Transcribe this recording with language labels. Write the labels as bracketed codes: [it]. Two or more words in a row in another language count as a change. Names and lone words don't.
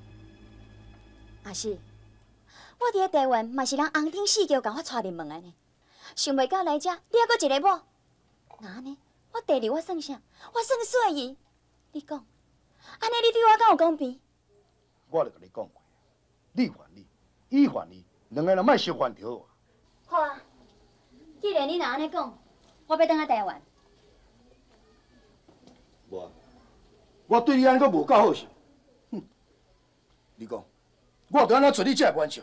[nan] 阿是，我伫咧台湾嘛是人红顶四桥甲我带入门的呢，想袂到来遮你还阁一个某。那安尼，我第二我算啥？我算细姨。你讲，安尼你对我敢有公平？我就甲你讲过，你烦你，伊烦你，两个人莫相烦就好。好啊，既然你若安尼讲，我要返去台湾。我对你安尼阁无够好笑。哼！你讲，我着安怎做你这玩笑？